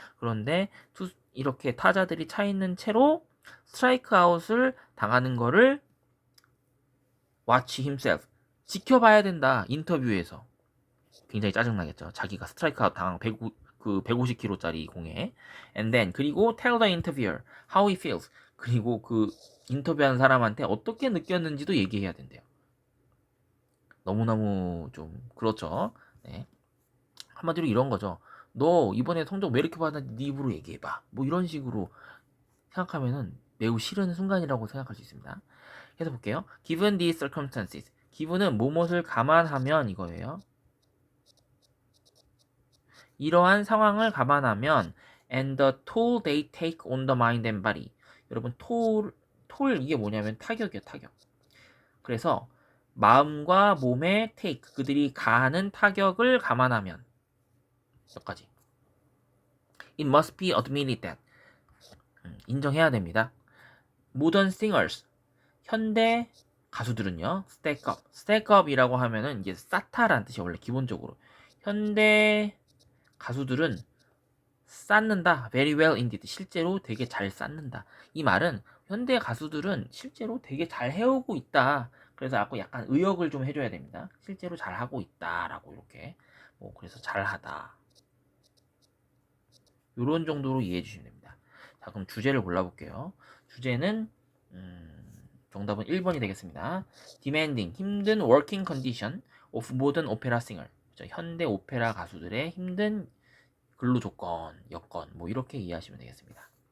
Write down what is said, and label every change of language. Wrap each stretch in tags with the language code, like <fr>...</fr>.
<ko>그런데 이렇게 타자들이 차 있는 채로 스트라이크 아웃을 당하는 거를 watch himself, 지켜봐야 된다. 인터뷰에서. 굉장히 짜증나겠죠. 자기가 스트라이크 아웃 당한 150km짜리 공에.</ko> <en>And then,</en> <ko>그리고</ko> <en>tell the interviewer how he feels.</en> <ko>그리고 그 인터뷰한 사람한테 어떻게 느꼈는지도 얘기해야 된대요. 너무너무 좀 그렇죠. 네. 한마디로 이런 거죠. 너 이번에 성적 왜 이렇게 받았는지 네 입으로 얘기해봐. 뭐 이런 식으로 생각하면은 매우 싫은 순간이라고 생각할 수 있습니다. 해서 볼게요.</ko> <en>Given these circumstances.</en> <ko>given은 뭐뭇을 감안하면 이거예요. 이러한 상황을 감안하면</ko> <en>and the toll they take on the mind and body.</en> <ko>여러분 toll 이게 뭐냐면 타격이에요, 타격. 그래서 마음과 몸에 take 그들이 가하는 타격을 감안하면 여기까지.</ko> <en>It must be admitted that</en> <ko>인정해야 됩니다.</ko> <en>Modern singers</en> <ko>현대 가수들은요, stack up이라고 하면은 이게 쌓다라는 뜻이 원래 기본적으로 현대 가수들은 쌓는다.</ko> <en>very well indeed.</en> <ko>실제로 되게 잘 쌓는다. 이 말은 현대 가수들은 실제로 되게 잘 해오고 있다. 그래서 약간 의역을 좀 해줘야 됩니다. 실제로 잘 하고 있다라고 이렇게 뭐 그래서 잘하다. 이런 정도로 이해해 주시면 됩니다. 자, 그럼 주제를 골라볼게요. 주제는 정답은 1번이 되겠습니다.</ko> <en>demanding 힘든 working condition of modern opera singer.</en> <ko>그렇죠? 현대 오페라 가수들의 힘든 근로 조건, 여건 뭐 이렇게 이해하시면 되겠습니다.</ko>